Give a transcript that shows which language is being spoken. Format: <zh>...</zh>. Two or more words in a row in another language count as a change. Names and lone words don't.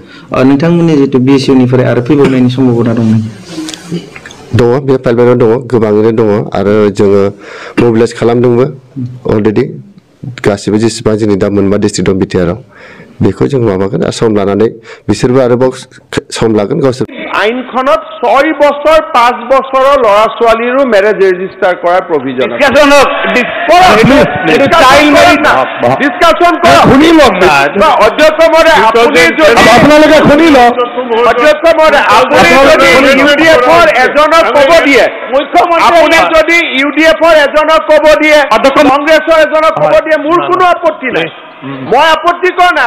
<brx>नोंथांमोननि जितु BSU निफ्राय आरो फैबावनायनि सम्भाबना दं नामा? दङ, बे पाइपलाइनाव दङ, गोबाङैनो दङ, आरो जोङो मबिलाइज खालामदोंबो अलरेडि गासिबो जेसेबां जोंनि दा मोनबा डिस्ट्रिक्ट दं बिटिआरआव बेखौ जों माबागोन आरो सम लानानै बिसोरबो आरोबाव सम लागोन गावसोर।</brx> <as>আইনখনত 6 বছৰ 5 বছৰৰ ল'ৰা ছোৱালীৰো</as> <en>marriage register</en> <as>কৰাৰ প্ৰভিজন আছে। ডিসকাশন শুনি লওক না অধ্যক্ষ মহোদয়, আপুনি যদি আপোনালোকে শুনি লওক অধ্যক্ষ মহোদয়, আপুনি যদি ইউডিএফৰ এজনক ক'ব দিয়ে, আপুনি যদি ইউডিএফৰ এজনক ক'ব দিয়ে, কংগ্ৰেছৰ এজনক ক'ব দিয়ে, মোৰ কোনো আপত্তি নাই, মই আপত্তি কৰা নাই।</as>